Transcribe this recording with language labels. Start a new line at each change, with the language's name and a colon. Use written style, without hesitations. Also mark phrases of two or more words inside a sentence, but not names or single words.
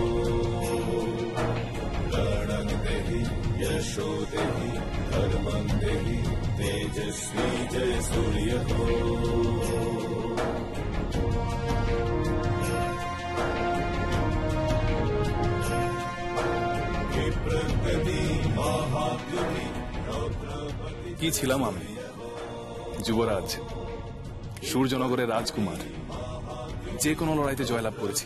Sanskrit: प्राणं देहि यशो देहि धर्मं देहि तेजस्वी जय सूर्य हो।
Bangla: কি ছিলাম আমি? যুবরাজ, সূর্যনগরের রাজকুমার, যে কোনো লড়াইতে জয়লাভ করেছি।